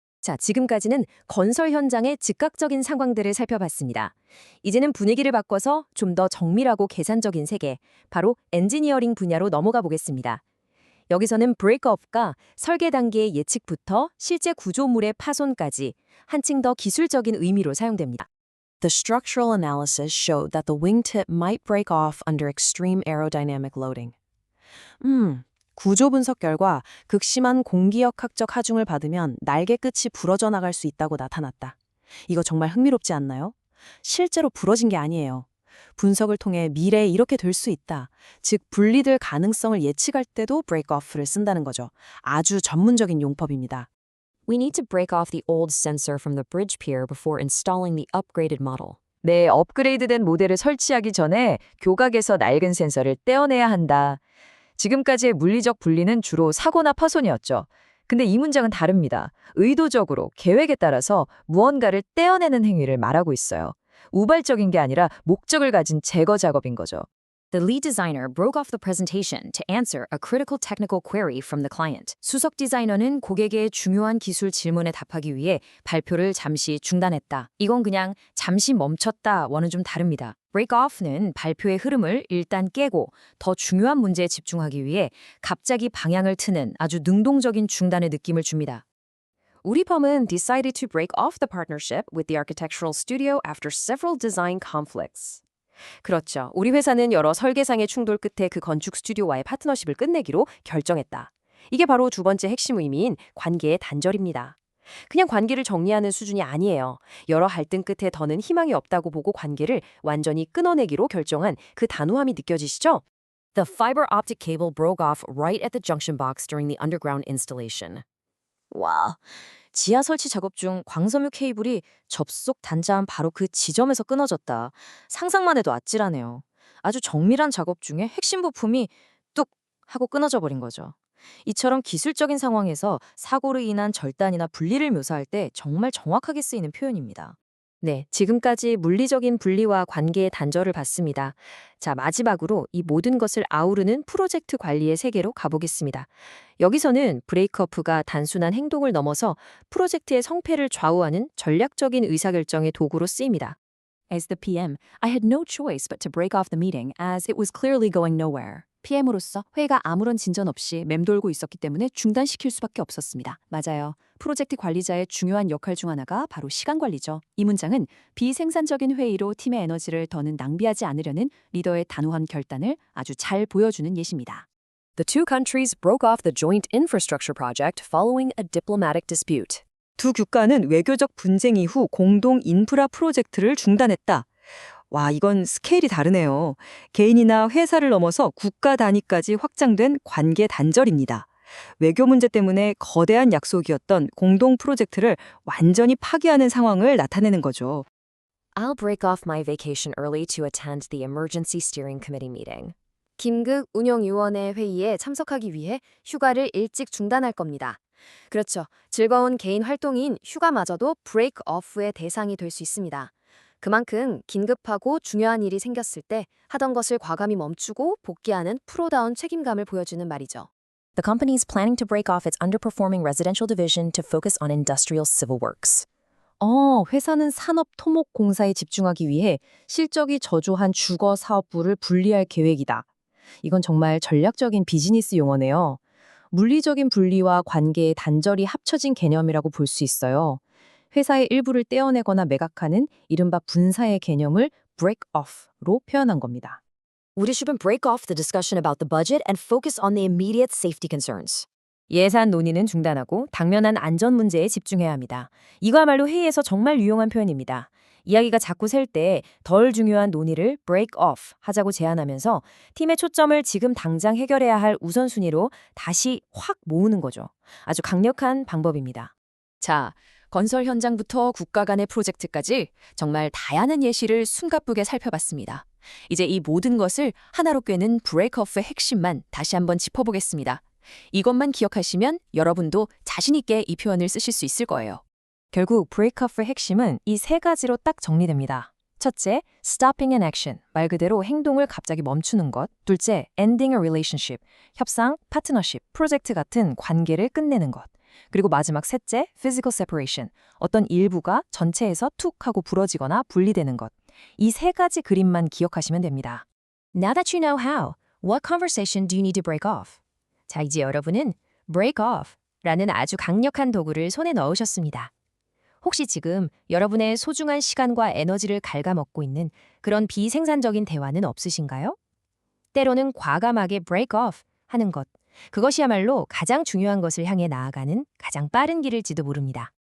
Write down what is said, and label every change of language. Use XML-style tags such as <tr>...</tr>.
<ko>자, 지금까지는 건설 현장의 즉각적인 상황들을 살펴봤습니다. 이제는 분위기를 바꿔서 좀 더 정밀하고 계산적인 세계, 바로 엔지니어링 분야로 넘어가 보겠습니다. 여기서는 브레이크업과 설계 단계의 예측부터 실제 구조물의 파손까지 한층 더 기술적인 의미로 사용됩니다.</ko> <en>The structural analysis showed that the wingtip might break off under extreme aerodynamic loading.</en> <ko>구조 분석 결과 극심한 공기역학적 하중을 받으면 날개 끝이 부러져 나갈 수 있다고 나타났다. 이거 정말 흥미롭지 않나요? 실제로 부러진 게 아니에요. 분석을 통해 미래에 이렇게 될 수 있다. 즉 분리될 가능성을 예측할 때도 break-off를 쓴다는 거죠. 아주 전문적인 용법입니다.</ko> <en>We need to break off the old sensor from the bridge pier before installing the upgraded model.</en> <ko>네, 업그레이드된 모델을 설치하기 전에 교각에서 낡은 센서를 떼어내야 한다. 지금까지의 물리적 분리는 주로 사고나 파손이었죠. 근데 이 문장은 다릅니다. 의도적으로, 계획에 따라서 무언가를 떼어내는 행위를 말하고 있어요. 우발적인 게 아니라 목적을 가진 제거 작업인 거죠.</ko> <en>The lead designer broke off the presentation to answer a critical technical query from the client.</en> <ko>수석 디자이너는 고객의 중요한 기술 질문에 답하기 위해 발표를 잠시 중단했다. 이건 그냥 잠시 멈췄다와는 좀 다릅니다. break off는 발표의 흐름을 일단 깨고 더 중요한 문제에 집중하기 위해 갑자기 방향을 트는 아주 능동적인 중단의 느낌을 줍니다. 우리 펌은</ko> <en>decided to break off the partnership with the architectural studio after several design conflicts.</en> <ko>그렇죠. 우리 회사는 여러 설계상의 충돌 끝에 그 건축 스튜디오와의 파트너십을 끝내기로 결정했다. 이게 바로 두 번째 핵심 의미인 관계의 단절입니다. 그냥 관계를 정리하는 수준이 아니에요. 여러 갈등 끝에 더는 희망이 없다고 보고 관계를 완전히 끊어내기로 결정한 그 단호함이 느껴지시죠?</ko> <en>The fiber optic cable broke off right at the junction box during the underground installation.</en> <ko>와, 지하 설치 작업 중 광섬유 케이블이 접속 단자함 바로 그 지점에서 끊어졌다. 상상만 해도 아찔하네요. 아주 정밀한 작업 중에 핵심 부품이 뚝 하고 끊어져 버린 거죠. 이처럼 기술적인 상황에서 사고로 인한 절단이나 분리를 묘사할 때 정말 정확하게 쓰이는 표현입니다. 네, 지금까지 물리적인 분리와 관계의 단절을 봤습니다. 자, 마지막으로 이 모든 것을 아우르는 프로젝트 관리의 세계로 가보겠습니다. 여기서는 브레이크어프가 단순한 행동을 넘어서 프로젝트의 성패를 좌우하는 전략적인 의사결정의 도구로 쓰입니다.</ko> <en>As the PM, I had no choice but to break off the meeting as it was clearly going nowhere.</en> <ko>PM으로서 회의가 아무런 진전 없이 맴돌고 있었기 때문에 중단시킬 수밖에 없었습니다. 맞아요. 프로젝트 관리자의 중요한 역할 중 하나가 바로 시간 관리죠. 이 문장은 비생산적인 회의로 팀의 에너지를 더는 낭비하지 않으려는 리더의 단호한 결단을 아주 잘 보여주는 예시입니다.</ko> <en>The two countries broke off the joint infrastructure project following a diplomatic dispute.</en> <ko>두 국가는 외교적 분쟁 이후 공동 인프라 프로젝트를 중단했다. 와, 이건 스케일이 다르네요. 개인이나 회사를 넘어서 국가 단위까지 확장된 관계 단절입니다. 외교 문제 때문에 거대한 약속이었던 공동 프로젝트를 완전히 파기하는 상황을 나타내는 거죠.</ko> <en>I'll break off my vacation early to attend the Emergency Steering Committee meeting.</en> <ko>김극 운영위원회 회의에 참석하기 위해 휴가를 일찍 중단할 겁니다. 그렇죠. 즐거운 개인 활동인 휴가마저도 브레이크 오프의 대상이 될 수 있습니다. 그만큼 긴급하고 중요한 일이 생겼을 때 하던 것을 과감히 멈추고 복귀하는 프로다운 책임감을 보여주는 말이죠.</ko> <en>The company is planning to break off its underperforming residential division to focus on industrial civil works.</en> <ko>회사는 산업 토목 공사에 집중하기 위해 실적이 저조한 주거 사업부를 분리할 계획이다. 이건 정말 전략적인 비즈니스 용어네요. 물리적인 분리와 관계의 단절이 합쳐진 개념이라고 볼 수 있어요. 회사의 일부를 떼어내거나 매각하는 이른바 분사의 개념을 break off로 표현한 겁니다.</ko> <en>We should break off the discussion about the budget and focus on the immediate safety concerns.</en> <ko>예산 논의는 중단하고 당면한 안전 문제에 집중해야 합니다. 이거야말로 회의에서 정말 유용한 표현입니다. 이야기가 자꾸 셀 때 덜 중요한 논의를 break off 하자고 제안하면서 팀의 초점을 지금 당장 해결해야 할 우선순위로 다시 확 모으는 거죠. 아주 강력한 방법입니다. 자, 건설 현장부터 국가 간의 프로젝트까지 정말 다양한 예시를 숨가쁘게 살펴봤습니다. 이제 이 모든 것을 하나로 꿰는 브레이크오프의 핵심만 다시 한번 짚어보겠습니다. 이것만 기억하시면 여러분도 자신 있게 이 표현을 쓰실 수 있을 거예요. 결국 브레이크오프의 핵심은 이 세 가지로 딱 정리됩니다. 첫째,</ko> <en>stopping an action,</en> <ko>말 그대로 행동을 갑자기 멈추는 것. 둘째,</ko> <en>ending a relationship,</en> <ko>협상, 파트너십, 프로젝트 같은 관계를 끝내는 것. 그리고 마지막 셋째,</ko> <en>physical separation,</en> <ko>어떤 일부가 전체에서 툭 하고 부러지거나 분리되는 것. 이 세 가지 그림만 기억하시면 됩니다.</ko> <en>Now that you know how, what conversation do you need to break off?</en> <ko>자, 이제 여러분은 break off라는 아주 강력한 도구를 손에 넣으셨습니다. 혹시 지금 여러분의 소중한 시간과 에너지를 갉아먹고 있는 그런 비생산적인 대화는 없으신가요? 때로는 과감하게 break off 하는 것, 그것이야말로 가장 중요한 것을 향해 나아가는 가장 빠른 길일지도 모릅니다.</ko>